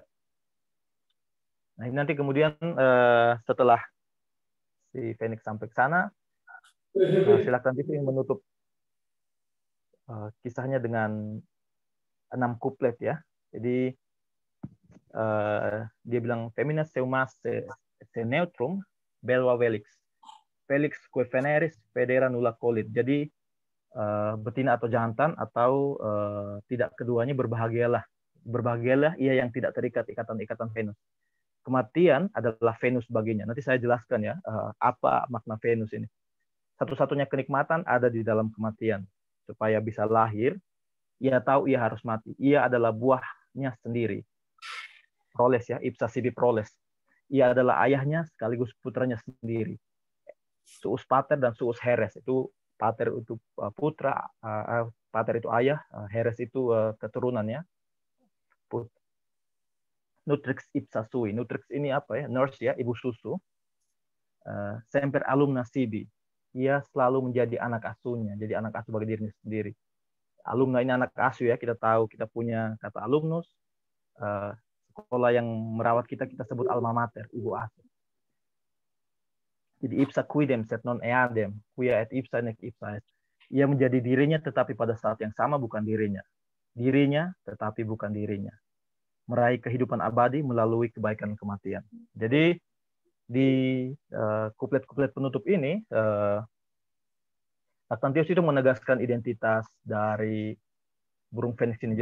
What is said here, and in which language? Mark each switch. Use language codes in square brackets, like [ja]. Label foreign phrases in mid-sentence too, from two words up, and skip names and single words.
[id] Nah ini nanti kemudian setelah si Phoenix sampai ke sana, si Laktantius yang menutup kisahnya dengan 6 kuplet ya. [la] Jadi dia bilang femina seumas se neutrum belva velix felix que veneris federa nulla colit. [id] Jadi betina atau jantan atau tidak keduanya berbahagialah ia yang tidak terikat ikatan Venus. Kematian adalah Venus baginya. Nanti saya jelaskan ya apa makna Venus ini. Satu-satunya kenikmatan ada di dalam kematian. Supaya bisa lahir, ia tahu ia harus mati. Ia adalah buahnya sendiri. Proles ya, [la] ipsa sibi proles. [id] Ia adalah ayahnya sekaligus putranya sendiri. [la] Suus pater [id] dan [la] suus heres. [id] Itu pater itu putra, pater itu ayah, heres itu keturunannya. [la] Nutrix ipsa sui. [id] Nutrix ini apa ya? Nurse ya, ibu susu. [la] Semper alumna sibi. [id] Ia selalu menjadi anak asuhnya. Jadi anak asuh bagi dirinya sendiri. Alumna ini anak asuh ya. Kita tahu kita punya kata alumnus. Sekolah yang merawat kita sebut [la] alma mater, [id] ibu asuh. [la] Jadi ipsa quidem set non eadem, quia et ipsa nec ipsa est. [id] Ia menjadi dirinya tetapi pada saat yang sama bukan dirinya. Dirinya tetapi bukan dirinya. Meraih kehidupan abadi melalui kebaikan kematian. Jadi di kuplet-kuplet penutup ini, Laktantius itu menegaskan identitas dari burung Phoenix ini.